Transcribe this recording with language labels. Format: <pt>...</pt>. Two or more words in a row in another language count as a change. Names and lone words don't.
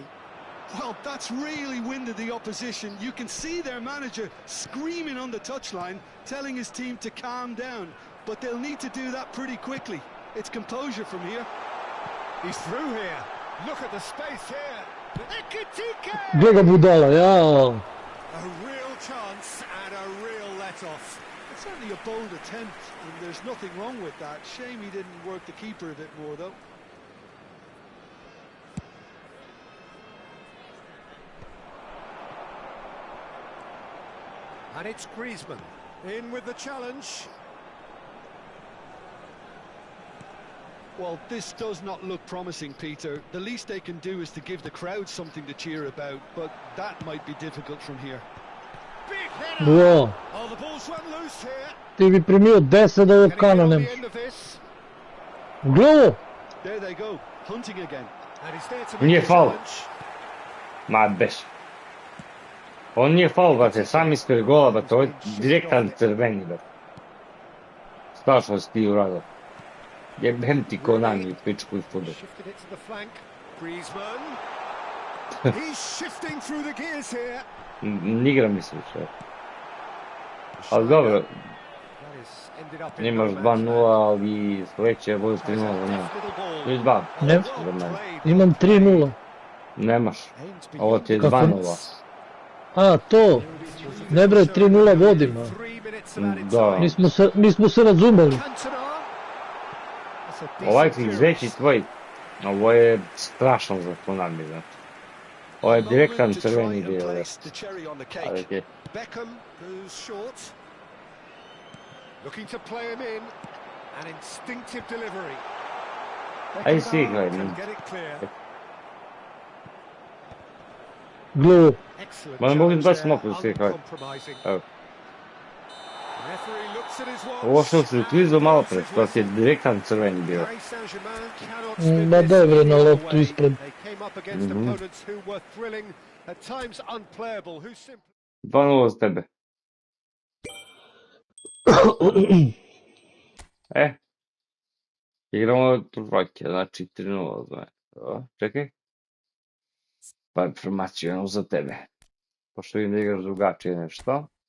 <en>Well, that's really winded the opposition. You can see their manager screaming on the touchline, telling his team to calm down. But they'll need to do that pretty quickly. It's composure from here. He's through here. Look at the space here. Ekitike!</en> <sr>Gdje ga budala, jao.</sr> <en>A real chance and a real let-off. It's certainly a bold attempt, and there's nothing wrong with that. Shame he didn't work the keeper a bit more, though. And it's Griezmann in with the challenge. Well, this does not look promising, Peter. The least they can do is to give the crowd something to cheer about, but that might be difficult from here. Big header! Bro, Oh, the ball's run loose here.</en> <sr>ti bi primio 10 ovog</sr> <en>Can he get on kananem. the end of this?</en> <sr>Glavo.</sr> <en>There they go, hunting again. And he's there to</en> <sr>Nije</sr> <en>make the</en> <sr>faul.</sr> <en>challenge.</en> <sr>ma beš. On nije faul, brate, sam ispred gola, brate, ovo je direktan crveni, brate. Strašno si ti uradio. Jebem ti ko nami, pičku i fudbal.</sr> <en>Shifted it to the flank. Griezmann. He's shifting through the gears here.</en> <sr>Igra mi se više. Ali dobro,</sr> <en>That is ended up in</en> <sr>imaš</sr> <en>no man's</en> <sr>2-0, ali sledeće je bolje 3-0,</sr> <en>land.</en> <sr>ne.</sr> <en>Deft little ball.</en> <sr>Ili 2. Ne. Za mene. Imam 3-0. Nemaš.</sr> <en>Aims</en> <sr>Ovo ti je Kako? 2-0. A, to. Ne bre, 3-0 vodimo.</sr> <en>3 minutes of added</en> <sr>Da.</sr> <en>time.</en> <sr>Nismo se razumeli.</sr> <en>Cantona. That's a decent</en> <sr>Ovaj</sr> <en>clearance.</en> <sr>veći tvoj, ovo je strašno za Konami, znači. Ovo je direktan</sr> <en>Moment to try</en> <sr>crveni</sr> <en>and</en> <sr>bio,</sr> <en>place the cherry on the cake.</en> <sr>ali je</sr> <en>Beckham goes short. Looking to play him in. An instinctive delivery.</en> <sr>Ajde si igraj,</sr> <en>Can</en> <sr>man.</sr> <en>get it clear.</en> <sr>Glavo.</sr> <en>Excellent</en> <sr>Ma ne mogu</sr> <en>challenge</en> <sr>20</sr> <en>there,</en> <sr>mogu si igraj.</sr> <en>uncompromising.</en> <sr>Evo.</sr> <en>Referee looks at his watch.</en> <sr>Ovo što si uklizao malo pre, to ti je direktan crveni bio.</sr> <en>Paris Saint-Germain cannot</en> <sr>Ma</sr> <en>spin</en> <sr>daj</sr> <en>this</en> <sr>bre na</sr> <en>either</en> <sr>loptu</sr> <en>way.</en> <sr>ispred.</sr> <en>They came up against opponents who were thrilling, at times unplayable, who simply</en> <sr>2-0 za tebe. Igramo trojke, znači 3:0. Čekaj, pa informaciju imam za tebe. Pošto vidim da igraš drugačije nešto.</sr>